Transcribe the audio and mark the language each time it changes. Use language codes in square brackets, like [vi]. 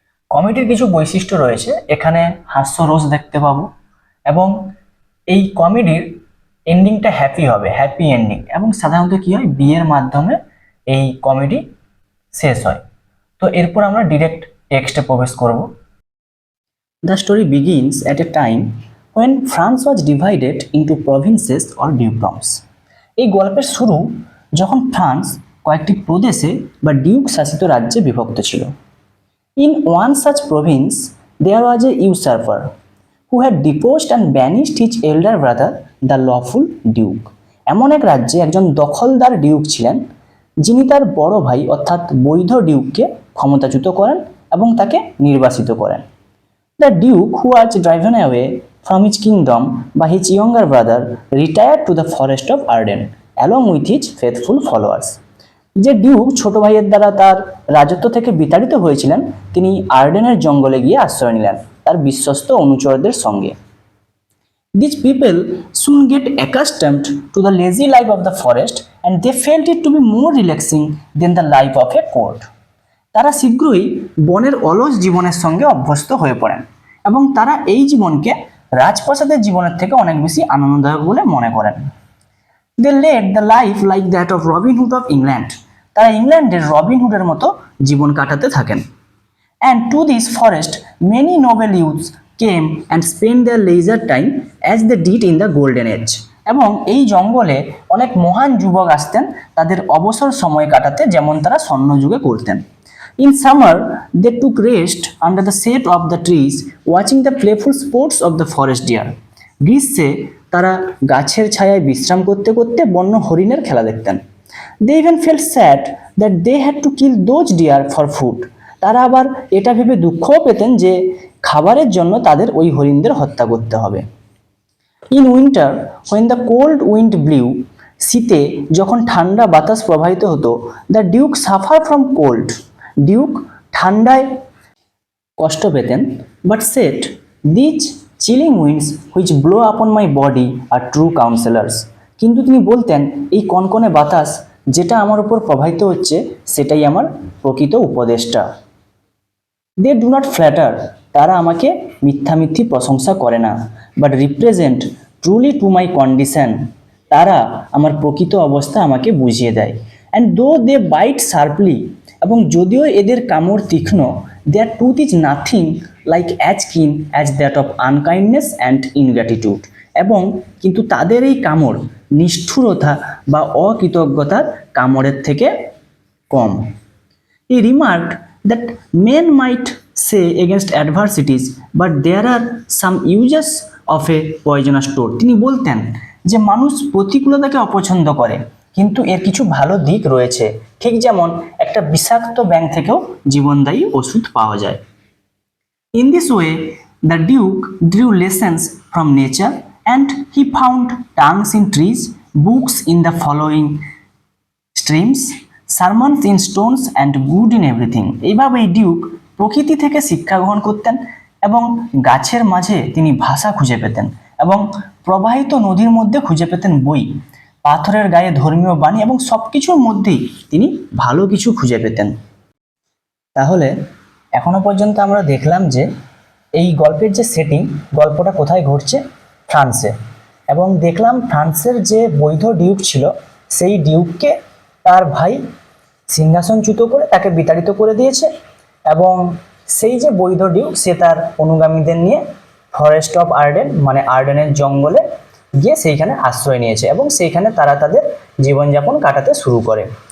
[bn] কমেডির কিছু বৈশিষ্ট্য রয়েছে, এখানে হাস্যরস দেখতে পাবো এবং এই কমেডির এন্ডিংটা হ্যাপি হবে, হ্যাপি এন্ডিং, এবং সাধারণত কি হয়, বিয়ের মাধ্যমে এই কমেডি শেষ হয়। তো এরপর আমরা ডিরেক্ট টেক্সটে প্রবেশ করব। [en] The story begins at a time when France was divided into provinces or dukedoms. [bn] এই গল্পের শুরু যখন ফ্রান্স কয়েকটি প্রদেশে বা ডিউক শাসিত রাজ্যে বিভক্ত ছিল। [en] In one such province, there was a usurper who had deposed and banished his elder brother, the lawful duke. [bn] এমন এক রাজ্যে একজন দখলদার ডিউক ছিলেন, যিনি তার বড় ভাই অর্থাৎ বৈধ ডিউককে ক্ষমতাচ্যুত করেন এবং তাকে নির্বাসিত করেন। [en] The duke, who was driven away from his kingdom by his younger brother, retired to the forest of Arden along with his faithful followers. [bn] যে ডিউক ছোট ভাইয়ের দ্বারা তার রাজত্ব থেকে বিতাড়িত হয়েছিলেন, তিনি আর্ডেনের জঙ্গলে গিয়ে আশ্রয় নিলেন তার বিশ্বস্ত অনুচরদের সঙ্গে। [en] These people soon get accustomed to the lazy life of the forest and they felt it to be more relaxing than the life of a court. [bn] তারা শীঘ্রই বনের অলস জীবনের সঙ্গে অভ্যস্ত হয়ে পড়েন এবং তারা এই জীবনকে রাজপ্রাসাদের জীবনের থেকে অনেক বেশি আনন্দদায়ক বলে মনে করেন। [en] They led the life like that of Robin Hood of England. [bn] তারা ইংল্যান্ডের রবিন হুডের মতো জীবন কাটাতে থাকেন। [en] And to this forest many noble youths came and spent their leisure time as they did in the golden age. [bn] এবং এই জঙ্গলে অনেক মহান যুবক আসতেন তাদের অবসর সময় কাটাতে, যেমন তারা স্বর্ণযুগে করতেন। [en] In summer they took rest under the shade of the trees, watching the playful sports of the forest deer. [bn] গ্রীষ্মে তারা গাছের ছায়ায় বিশ্রাম করতে করতে বন্য হরিণের খেলা দেখতেন। [en] They even felt sad that they had to kill those deer for food. [bn] তারা আবার এটা ভেবে দুঃখও পেতেন যে খাবারের জন্য তাদের ওই হরিণদের হত্যা করতে হবে। [en] In winter, when the cold wind blew, [bn] শীতে যখন ঠান্ডা বাতাস প্রবাহিত হতো, [en] the duke suffered from cold. [bn] Duke ঠান্ডায় কষ্ট পেতেন, [en] but said, these chilling winds which blow upon my body are true counselors. [bn] কিন্তু তিনি বলতেন, এই কনকনে বাতাস যেটা আমার উপর প্রবাহিত হচ্ছে সেটাই আমার প্রকৃত উপদেষ্টা। [en] They do not flatter. [bn] তারা আমাকে মিথ্যামিথ্যি প্রশংসা করে না, [en] but represent truly to my condition. [bn] তারা আমার প্রকৃত অবস্থা আমাকে বুঝিয়ে দেয়। [en] And though they bite sharply, [bn] এবং যদিও এদের কামড় তীক্ষ্ণ, [en] their tooth is nothing like as keen as that of unkindness and ingratitude. [bn] এবং কিন্তু তাদের এই কামড় নিষ্ঠুরতা বা অকৃতজ্ঞতার কামড়ের থেকে কম। [en] He remarked that men might say against adversities, but there are some uses of a poisonous toad. [bn] তিনি বলতেন যে মানুষ প্রতিকূলতাকে অপছন্দ করে, কিন্তু এর কিছু ভালো দিক রয়েছে, ঠিক যেমন একটা বিষাক্ত ব্যাঙ থেকেও জীবনদায়ী ওষুধ পাওয়া যায়। [en] In this way, the Duke drew lessons from nature and he found tongues in trees, books in the following streams, sermons in stones and good in everything. [bn] এইভাবে ডিউক প্রকৃতি থেকে শিক্ষা গ্রহণ করতেন এবং গাছের মাঝে তিনি ভাষা খুঁজে পেতেন এবং প্রবাহিত নদীর মধ্যে খুঁজে পেতেন বই, পাথরের গায়ে ধর্মীয় বাণী এবং সবকিছুর মধ্যেই তিনি ভালো কিছু খুঁজে পেতেন। তাহলে এখনো পর্যন্ত আমরা দেখলাম যে এই গল্পের যে সেটিং, গল্পটা কোথায় ঘটছে, ফ্রান্সে, এবং দেখলাম ফ্রান্সের যে বৈধ ডিউক ছিল সেই ডিউককে তার ভাই সিংহাসনচ্যুত করে তাকে বিতাড়িত করে দিয়েছে এবং সেই যে বৈধ ডিউক সে তার অনুগামীদের নিয়ে ফরেস্ট অফ আর্ডেন মানে আর্ডেনের জঙ্গলে গিয়ে সেইখানে আশ্রয় নিয়েছে এবং সেইখানে তারা তাদের জীবনযাপন কাটাতে শুরু করে।